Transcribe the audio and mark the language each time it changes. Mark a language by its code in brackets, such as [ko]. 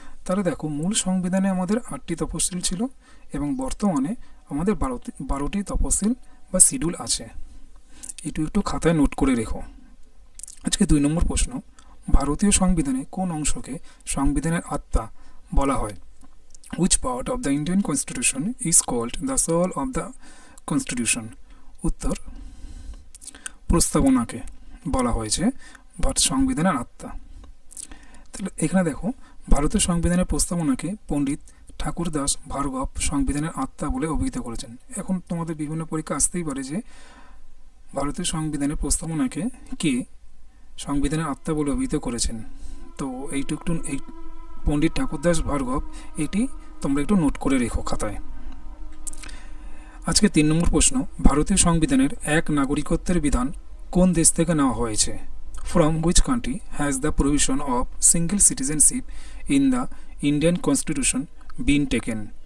[bn] তাহলে দেখো, মূল সংবিধানে আমাদের 8টি তফসিল ছিল এবং বর্তমানে আমাদের 12টি তফসিল বা শিডিউল আছে। একটু খাতায় নোট করে রেখো। আজকে 2 নম্বর প্রশ্ন, ভারতীয় সংবিধানে কোন অংশকে সংবিধানের আত্মা বলা হয়? [en] Which part of the Indian Constitution is called the soul of the Constitution? [bn] উত্তর প্রস্তাবনাকে বলা হয়েছে সংবিধানের আত্মা। তাহলে এখানে দেখো, ভারতের সংবিধানের প্রস্তাবনাকে পণ্ডিত ঠাকুরদাস ভার্গব সংবিধানের আত্মা বলে অভিহিত করেছেন। এখন তোমাদের বিভিন্ন পরীক্ষা আসতেই পারে যে ভারতের সংবিধানের প্রস্তাবনাকে কে সংবিধানের আত্মা বলে অভিহিত করেছেন। তো এই পণ্ডিত ঠাকুরদাস ভার্গব, এটি তোমরা একটু নোট করে রেখো খাতায়। আজকে 3 নম্বর প্রশ্ন, ভারতীয় সংবিধানের এক নাগরিকত্বের বিধান কোন দেশ থেকে নেওয়া হয়েছে? [en] From which country has the provision of single citizenship in the Indian Constitution been taken?